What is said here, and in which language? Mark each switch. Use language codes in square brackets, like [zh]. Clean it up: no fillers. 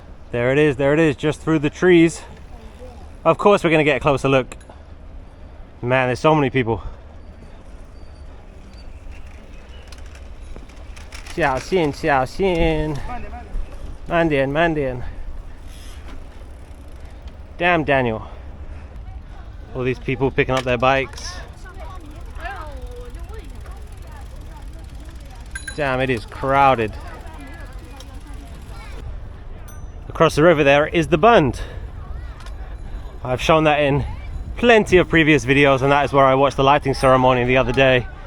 [en] There it is, just through the trees. Of course we're gonna get a closer look. Man, there's so many people. [zh] 小心小心 慢点慢点 [en] Damn, Daniel. All these people picking up their bikes. Damn, it is crowded. Across the river there is the Bund. I've shown that in plenty of previous videos, and that is where I watched the lighting ceremony the other day.